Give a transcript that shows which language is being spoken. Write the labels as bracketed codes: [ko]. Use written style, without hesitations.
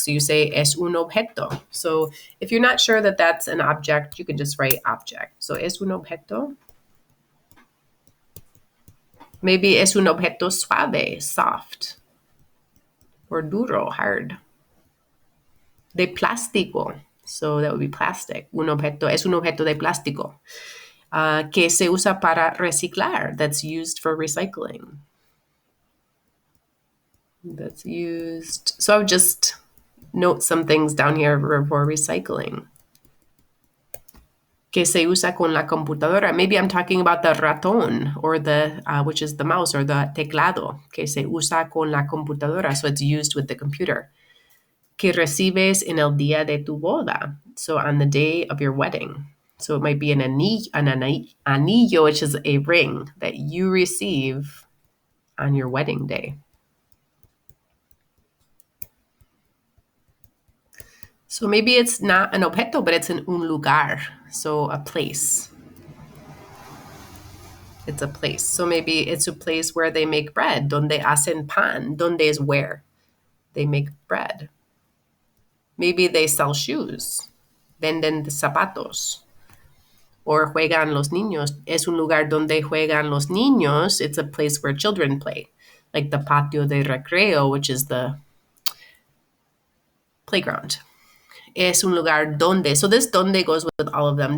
[en] So you say, [es] es un objeto. [en] So if you're not sure that that's an object, you can just write object. [es] So es un objeto. Maybe es un objeto suave, soft. Or duro, hard. De plástico. [en] So that would be plastic. [es] Un objeto es un objeto de plástico. Que se usa para reciclar. [en] That's used for recycling. That's used. So I would just note some things down here for recycling. [es] Que se usa con la computadora. [en] Maybe I'm talking about the ratón, or the, which is the mouse, or the teclado. [es] Que se usa con la computadora. [en] So it's used with the computer. [es] Que recibes en el día de tu boda. [en] So on the day of your wedding. So it might be an anillo, which is a ring that you receive on your wedding day. So maybe it's not an objeto, but it's [es] un lugar. [en] So a place. It's a place. So maybe it's a place where they make bread. [es] Donde hacen pan. [en] Donde is where they make bread. Maybe they sell shoes. [es] Venden zapatos. Or juegan los niños. Es un lugar donde juegan los niños. [en] It's a place where children play. Like the [es] patio de recreo, [en] which is the playground. [es] Es un lugar donde. [en] So this donde goes with all of them.